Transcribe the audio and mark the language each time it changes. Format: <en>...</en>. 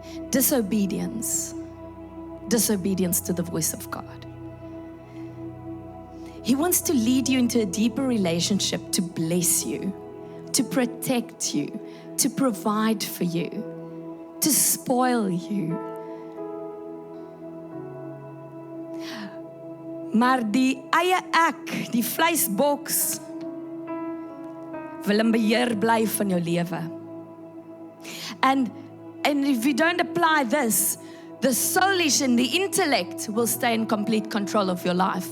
<en>Disobedience to the voice of God. He wants to lead you into a deeper relationship, to bless you, to protect you, to provide for you, to spoil you.</en> <af>Maar die eie ek, die vleisboks, wil in beheer bly van jou lewe.</af> <en>And if you don't apply this, the soulish and the intellect will stay in complete control of your life.</en>